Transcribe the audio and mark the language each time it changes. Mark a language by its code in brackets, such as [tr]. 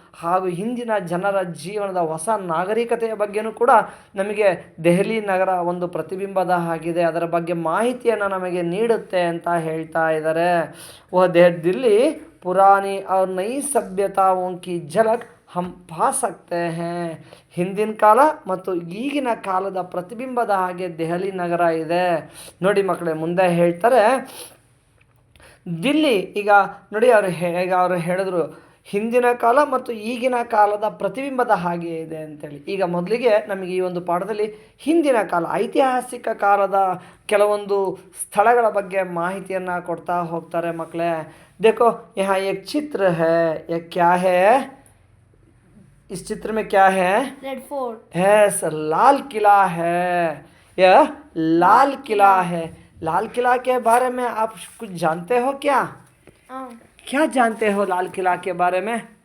[kn] ಹಾಗೂ ಹಿಂದಿನ ಜನರ ಜೀವನದ ಹೊಸ ನಾಗರಿಕತೆಯ ಬಗ್ಗೆನೂ ಕೂಡ ನಮಗೆ ದೆಹಲಿ ನಗರ ಒಂದು ಪ್ರತಿಬಿಂಬದ ಹಾಗಿದೆ, ಅದರ ಬಗ್ಗೆ ಮಾಹಿತಿಯನ್ನು ನಮಗೆ ನೀಡುತ್ತೆ ಅಂತ ಹೇಳ್ತಾ ಇದ್ದಾರೆ. [hi] ದಿಲ್ಲಿ ಪುರಾನಿ और नई सभ्यताओं की झलक हम पा सकते हैं. [kn] ಹಿಂದಿನ ಕಾಲ ಮತ್ತು ಈಗಿನ ಕಾಲದ ಪ್ರತಿಬಿಂಬದ ಹಾಗೆ ದೆಹಲಿ ನಗರ ಇದೆ. ನೋಡಿ ಮಕ್ಕಳೇ, ಮುಂದೆ ಹೇಳ್ತಾರೆ ದಿಲ್ಲಿ. ಈಗ ನೋಡಿ ಅವರು ಹೇಳಿದ್ರು ಹಿಂದಿನ ಕಾಲ ಮತ್ತು ಈಗಿನ ಕಾಲದ ಪ್ರತಿಬಿಂಬದ ಹಾಗೆ ಇದೆ ಅಂತೇಳಿ. ಈಗ ಮೊದಲಿಗೆ ನಮಗೆ ಈ ಒಂದು ಪಾಠದಲ್ಲಿ ಹಿಂದಿನ ಕಾಲ ಐತಿಹಾಸಿಕ ಕಾಲದ ಕೆಲವೊಂದು ಸ್ಥಳಗಳ ಬಗ್ಗೆ ಮಾಹಿತಿಯನ್ನು ಕೊಡ್ತಾ ಹೋಗ್ತಾರೆ ಮಕ್ಕಳೇ. [hi] देखो यहाँ एक चित्र है, ये क्या है? इस चित्र में क्या है? [en] Red Fort, [hi] yes, Lal Qila है. यह लाल किला है. लाल किला के बारे में आप कुछ जानते हो क्या? क्या जानते हो लाल किला के बारे में?